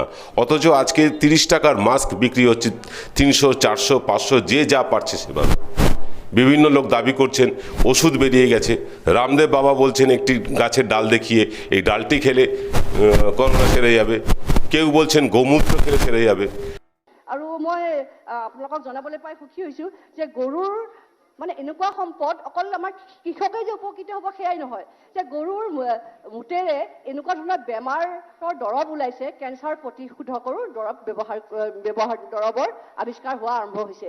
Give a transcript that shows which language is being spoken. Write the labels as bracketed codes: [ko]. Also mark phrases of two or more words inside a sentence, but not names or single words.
[bn] অথচ আজকে 30 টাকার মাস্ক বিক্রি হচ্ছে 300, 400, 500, যে যা পারছে সেভাবে। বিভিন্ন লোক দাবি করছেন ওষুধ বেরিয়ে গেছে। রামদেব বাবা বলছেন একটি গাছের ডাল দেখিয়ে, এই ডালটি খেলে করোনা সেরে যাবে। কেউ বলছেন গোমূত্র খেলে সেরে যাবে। [as] আৰু মই আপোনালোকক জনাবলৈ পাই সুখী হৈছোঁ যে গৰুৰ মানে এনেকুৱা সম্পদ, অকল আমাৰ কৃষকে যে উপকৃত হ'ব সেয়াই নহয়, যে গৰুৰ মুতেৰে এনেকুৱা ধৰণৰ বেমাৰৰ দৰৱ ওলাইছে, কেঞ্চাৰ প্ৰতিৰোধকৰো দৰৱৰ আৱিষ্কাৰ হোৱা আৰম্ভ হৈছে।